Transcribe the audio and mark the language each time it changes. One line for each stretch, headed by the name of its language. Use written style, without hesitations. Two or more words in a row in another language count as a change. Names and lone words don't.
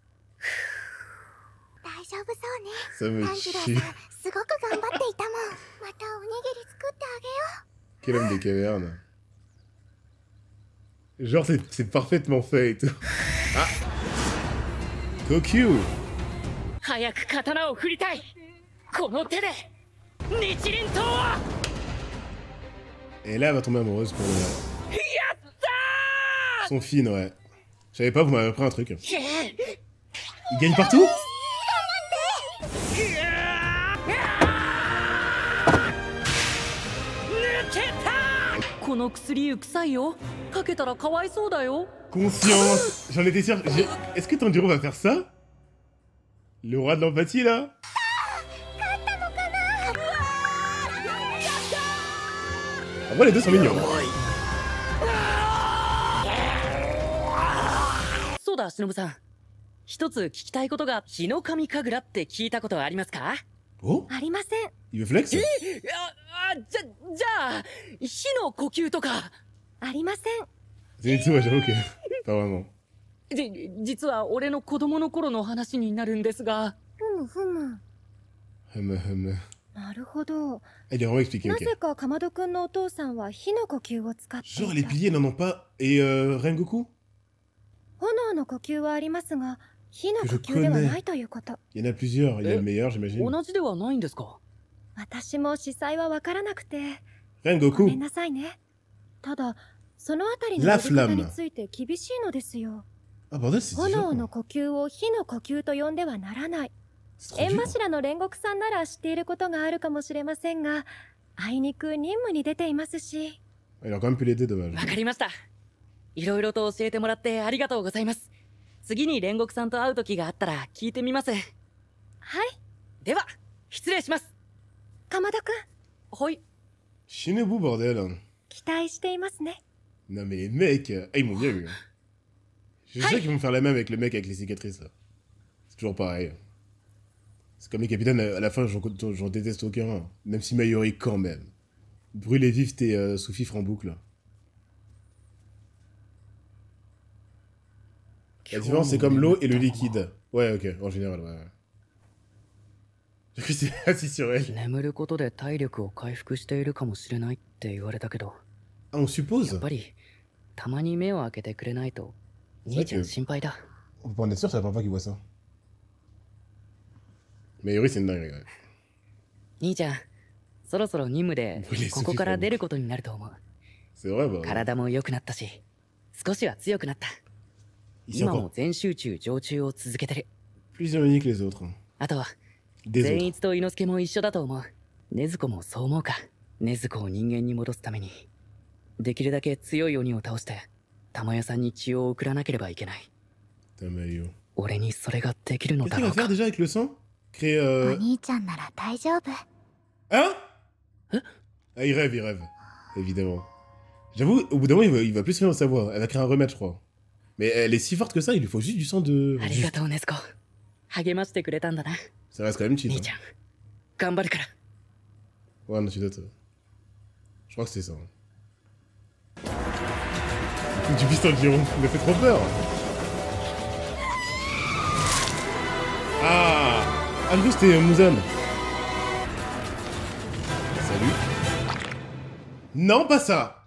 French: Ça me tue. Quel homme des cavernes. Genre, c'est parfaitement fait et tout.
Japanese: Ah! Kokyu! 早く刀を振りたい。この手で日輪刀は。
French: Et là, elle va tomber amoureuse pour le...
Japanese: やったー。
French: Son fine, ouais. Je savais pas, vous m'avez appris un truc. Il gagne partout?
Japanese: この薬臭いよ。かけたらかわいそうだよ。
French: Conscience! J'en étais sûr. Est-ce que Tanjiro va faire ça? Le roi de l'empathie, là? En vrai, les deux sont mignons.
Japanese: そうだ、忍さん。一つ聞きたいことが、日の神神楽って聞いたことはありますか？ Oh? ありません。
French: Il veut flex?
Japanese: じゃあ、火の呼吸とか。ありません。
French: Zenitsu, ouais, j'avoue que... Pas vraiment.
Japanese: 実は俺の子供の頃の話になるんですが。ふむ。なるほど。
French: Il est vraiment expliqué,
Japanese: な
French: ok.
Japanese: ぜかかまどくんのお父さんは火の呼吸を使っていた。
French: Genre, les piliers n'en ont pas. Et Rengoku?
Japanese: 炎の呼吸はありますが、火の呼吸ではないということ。
French: Il y en a plusieurs. Il y a le meilleur, j'imagine.
Japanese: 同じではないんですか？私も司祭はわからなくて。
French: Rengoku?
Japanese: ごめんなさいね。ただ、そのあたりの呼び方について厳しいのですよ。
French: Ah, bordel, c'est
Japanese: 炎の
French: différent.
Japanese: 呼吸を火の呼吸と呼んではならない。
French: C'est trop
Japanese: 縁
French: dur.
Japanese: 柱の煉獄さんなら知っていることがあるかもしれませんが、あいにく任務に出ていますし。
French: Il a quand même pu l'aider, dommage.
Japanese: わかりました。いろいろと教えてもらってありがとうございます。次に煉獄さんと会う時があったら聞いてみます。はい。では、失礼します。かまどくん、はい。
French: Shinobu, bordel.
Japanese: 期待していますね。
French: Non, mais les mecs. Ah, ils m'ont bien eu. Je sais qu'ils vont faire la même avec le mec avec les cicatrices. Là. C'est toujours pareil. C'est comme les capitaines, à la fin, j'en déteste aucun. Même si Mayuri, quand même. Brûlez vif tes sous-fifres en boucle. La différence, c'est comme l'eau et le liquide. Ouais, ok, en général, ouais. J'ai cru que c'était assis sur elle.
Japanese: 眠ることで体力を回復しているかもしれないって言われたけど、
French: Ah, on suppose.
Japanese: やっぱりたまに目を開けてくれないと兄ちゃん心配だ。
French: On peut pas en être sûr, c'est la première fois qu'il voit ça. Mais Yuri, c'est une dinguerie, ouais.
Japanese: 兄ちゃん、そろそろ任務でここから出ることになると思う。
French: C'est vrai, bah.
Japanese: 体も良くなったし、少しは強くなった。
French: Ici
Japanese: 今
French: encore
Japanese: も全集中常駐を続けてる。
French: plus dynamique que les autres.
Japanese: あとは
French: Des
Japanese: 善
French: autres.
Japanese: 逸と伊之助も一緒だと思う。禰豆子もそう思うか。禰豆子を人間に戻すためにできるだけ強い鬼を倒して玉屋さんに血を送らなければいけない。
French: Tamayo.
Japanese: 俺にそれができるの
French: Qu'est-ce
Japanese: だ
French: qu'il
Japanese: ろ
French: va
Japanese: うか。
French: faire déjà avec le sang? Créer
Japanese: お兄ちゃんなら大丈夫。
French: Hein? Hein? Ah, il rêve. Évidemment. J'avoue, au bout d'un moment, il va plus se faire sa voix. Elle va créer un remède, je crois. Mais elle est si forte que ça, il lui faut juste du sang de...
Japanese: ありがとう禰豆子。励ましてくれたんだな。
French: Ça reste quand même cheat.
Japanese: 兄
French: Hein.
Japanese: ちゃん、頑張るから。
French: Ouais, un antidote. Je crois que c'était ça. Du piston de Giron, il m'a fait trop peur. Ah, je crois que c'était Muzan. Salut. Non, pas ça.